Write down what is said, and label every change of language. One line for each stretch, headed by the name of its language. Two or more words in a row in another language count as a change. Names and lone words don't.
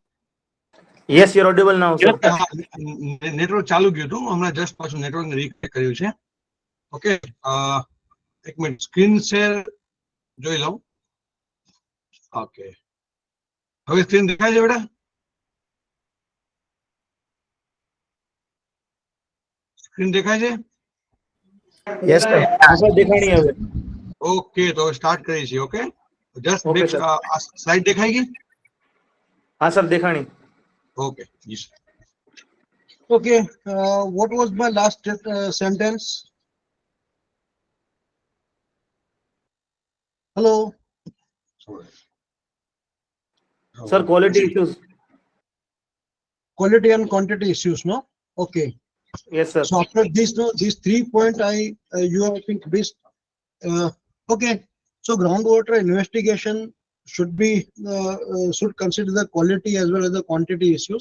English: Yes, you're audible now, sir.
Gujarati: નેટવર્ક ચાલુ ગયું હતું, હમણાં જસ્ટ પાછું
English: network reconnect
Gujarati: કર્યું છે. ઓકે, એક મિનિટ
English: screen share
Gujarati: જોઈ લઉં. ઓકે, હવે સ્ક્રીન દેખાય છે બેટા? સ્ક્રીન દેખાય છે?
English: Yes, sir.
Gujarati: સર દેખાણી હવે. ઓકે, તો સ્ટાર્ટ કરીએ છીએ.
English: okay, just Okay, sir.
Gujarati: સ્લાઇડ દેખાઈ ગઈ? હા સર દેખાણી. ઓકે જી સર.
English: Okay, what was my last sentence? Hello. sir quality issues. Quality and quantity issues, no? Okay. Yes, sir. So after this, no, these 3 points you have think best. Okay. So groundwater investigation should be should consider the quality as well as the quantity issues.